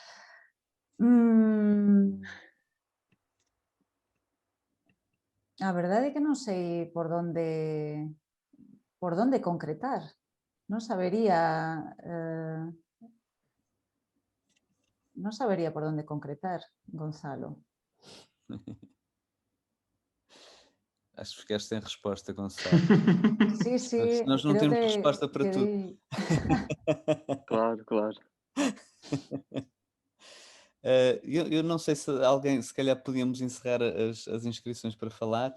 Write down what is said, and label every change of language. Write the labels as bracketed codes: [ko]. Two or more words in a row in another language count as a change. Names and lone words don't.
[gl] A verdade é que non sei por onde concretar. Non sabería por onde concretar, Gonzalo. [pt] Acho que ficaste sem resposta, Gonçalo. [gl] Sí, sí, [pt] Nós não [gl] creo [pt] temos resposta para [gl] que [pt] tudo. [gl] di. [pt] Claro, claro. Eu não sei se alguém, se calhar podíamos encerrar as inscrições para falar.